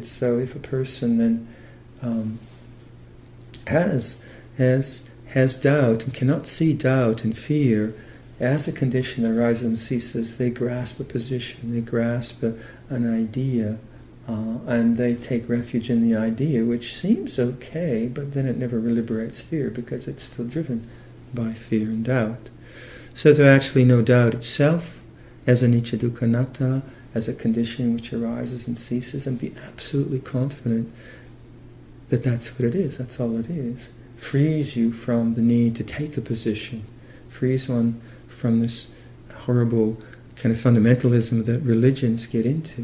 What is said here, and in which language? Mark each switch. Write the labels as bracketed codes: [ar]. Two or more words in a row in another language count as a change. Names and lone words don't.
[en] So if a person then has doubt and cannot see doubt and fear as a condition that arises and ceases, they grasp a position, they grasp an idea, and they take refuge in the idea, which seems okay, but then it never liberates fear because it's still driven by fear and doubt. So to actually know doubt itself as [pi] anicca dukkha anatta, [en] as a condition which arises and ceases, and be absolutely confident that that's what it is, that's all it is, frees you from the need to take a position, frees one from this horrible kind of fundamentalism that religions get into.